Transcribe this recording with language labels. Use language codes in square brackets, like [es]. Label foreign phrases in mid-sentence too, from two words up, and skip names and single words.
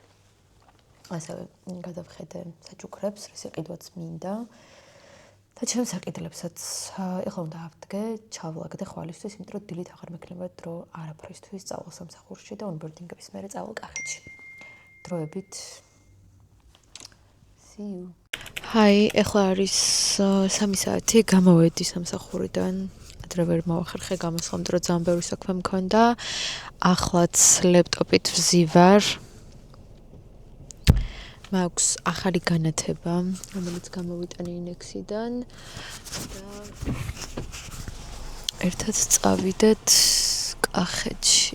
[ka] ასევე გადავხედე საჩუქრებს, რისიყიდვაც მინდა. და ჩემს საკითხებსაც ეხლა უნდა ავდგე, ჩავლაგდე ხვალისთვის, იმიტომ რომ დილით აღარ მექნება დრო არაფრისთვის წავალ სამსახურში და ონბორდინგების მერე წავალ კახეთში. დროებით [en] see you. [ka] Hi, ეხლა არის 3 საათი, გამოვედი სამსახურიდან. ადრე ვერ მოვახერხე გამოსხლა, იმიტომ რომ ძალიან ბევრი საქმე მქონდა. ახლაც ლეპტოპით ვზივარ. მაქვს ახალი განათება, რომელიც გამოვიტანე ინექსიდან და ერთად წავიდეთ კახეთში.